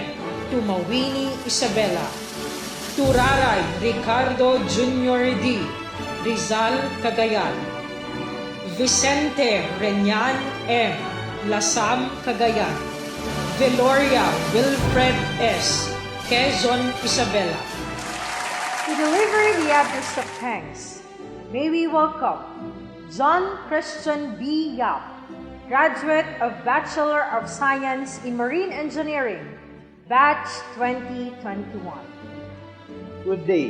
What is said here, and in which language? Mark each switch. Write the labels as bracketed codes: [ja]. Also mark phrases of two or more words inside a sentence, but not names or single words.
[en] Tumawini, Isabela. Turaray Ricardo Jr. D. Rizal, Cagayan. Vicente Renyan M. Lasam, Cagayan. Veloria Wilfred S. Quezon, Isabela. To deliver the address of thanks, may we welcome John Christian B. Yap, graduate of Bachelor of Science in Marine Engineering, Batch 2021. Good day.